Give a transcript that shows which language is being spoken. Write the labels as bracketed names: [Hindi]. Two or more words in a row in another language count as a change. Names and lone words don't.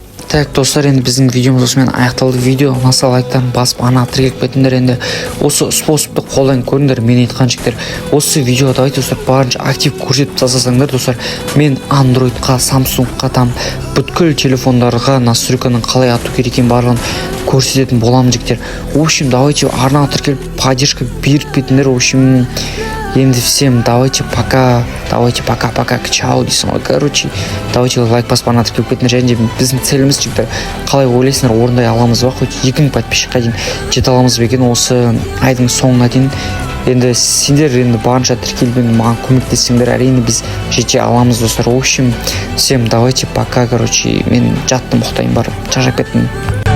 [Kazakh] Так, достар, енді біздің видеомыз осымен аяқталды. Видео ұнаса лайктарын басып ана тіркеліп кетіңдер. Енді осы способты қолдан көріңдер. Мен айтқан жігіттер, осы видео давайте достар барынша актив көрсетіп тастасаңдар достар. Мен андроидқа, самсунгқа, там бүткіл телефондарға настройканың қалай ату керек екенін барлығын көрсететін боламын жігіттер. [Russian] В общем, давайте [Kazakh] арнаға тіркеліп поддержка беріп кетіңдер. [Russian] В общем, енді всем давайте пока, чао [Kazakh] дейсің ғой. [Russian] Короче, давайте [Kazakh] лайк басып ана тіркеліп кетіңдер. Және де біздің целіміз жігіттер, қалай ойлайсыңдар, орындай аламыз ба, хоть 2000 подписчикқа дейін жете аламыз ба екен осы айдың соңына дейін. Енді сендер енді барынша тіркеліп маған көмектессеңдер, әрине біз жете аламыз достар. [Russian] В общем, всем давайте пока, [Kazakh] короче, мен жаттым, ұйықтайын, барып шаршап кеттім.